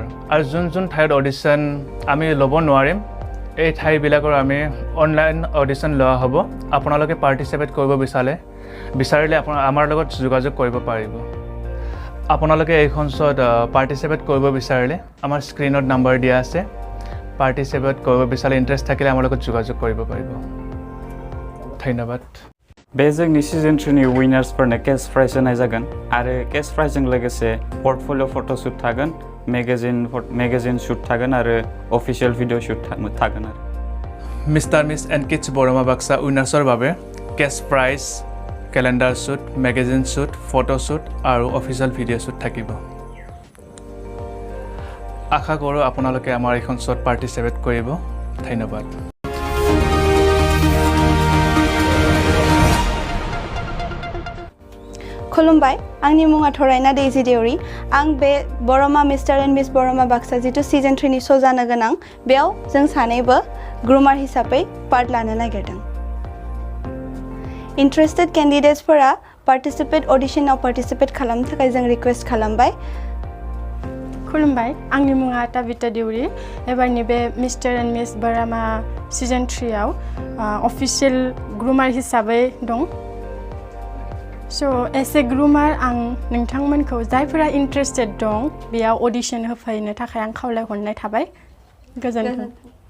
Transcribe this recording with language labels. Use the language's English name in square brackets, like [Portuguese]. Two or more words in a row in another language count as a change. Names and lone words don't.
[Assamese] আৰু যোন ঠাইত অডিশ্যন আমি ল'ব নোৱাৰিম এই ঠাইবিলাকৰ আমি [English] online audition [Assamese] লোৱা হ'ব আপোনালোকে পাৰ্টিচিপেট কৰিব বিচাৰিলে আমাৰ লগত যোগাযোগ কৰিব পাৰিব আপোনালোকে এইখন শ্ব'ত পাৰ্টিচিপেট কৰিব বিচাৰিলে আমাৰ স্ক্ৰীনত নাম্বাৰ দিয়া আছে পাৰ্টিচিপেট কৰিব বিচাৰিলে ইণ্টাৰেষ্ট থাকিলে আমাৰ লগত যোগাযোগ কৰিব পাৰিব ধন্যবাদ [Bodo] बे जोंनि सिजन 3 नि विनार्सफोरनो [English] cash prize [Bodo] होनाय जागोन आरो कैश प्राइजजों लोगोसे [English] portfolio photoshoot [Bodo] थागोन [English] magazine shoot [Bodo] थागोन आरो [English] official video shoot [Bodo] थागोन आरो [Assamese] Mr. Miss and Kids Boroma Baksa উইনাৰ্ছৰ বাবে [English] cash prize calendar shoot magazine shoot photo shoot [Assamese] আৰু [English] official video shoot [Assamese] থাকিব আশা কৰোঁ আপোনালোকে আমাৰ এইখন শ্বুট পাৰ্টিচিপেট কৰিব ধন্যবাদ [Bodo] खुलुमबाय आंनि मुङा थरायना दैजि देउरि आं बे बरमा मिस्टार एन्ड मिस बरमा बाक्सा जितु सिजन 3 नि श' जानो गोनां बेयाव जों सानैबो ग्रुमार हिसाबै पार्ट लानो नागिरदों [English] interested candidates [Bodo] अडिशनाव पार्टिसिपेट खालामनो थाखाय जों रिक्वेस्ट खालामबाय खुलुमबाय आंनि मुङा ताबिता देउरि एबारनि बे मिस्टार एन्ड मिस बरमा सिजन 3 आव अफिसियेल ग्रुमार हिसाबै दं [English] So, as a groomer, [Bodo] आं नोंथांमोनखौ जायफोरा इन्टारेस्टेड दं बेयाव अडिशन होफैनो थाखाय आं खावलायहरनाय थाबाय गोजोन्थों